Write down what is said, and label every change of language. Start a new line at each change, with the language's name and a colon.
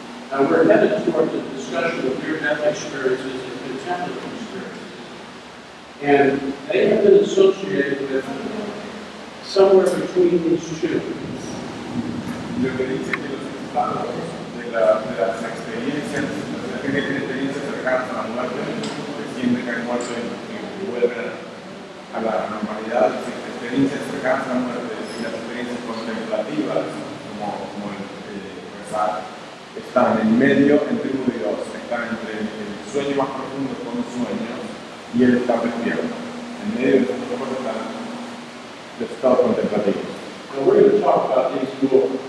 English: Now we're headed towards a discussion of near-death experiences and contemplative experiences. And they have been associated with somewhere between these two.
Spanish: Lo que dice que los estados de las experiencias, la gente que tiene experiencias cercanas a la muerte, que siente que hay muerto y vuelven a la normalidad, las experiencias cercanas a la muerte y las experiencias contemplativas, como el rezar, están en medio entre uno y dos, están entre el sueño más profundo con sueños y el estar despierto. En medio de estos dos cosas están los estados contemplativos.
English: Now we're going to talk about these more.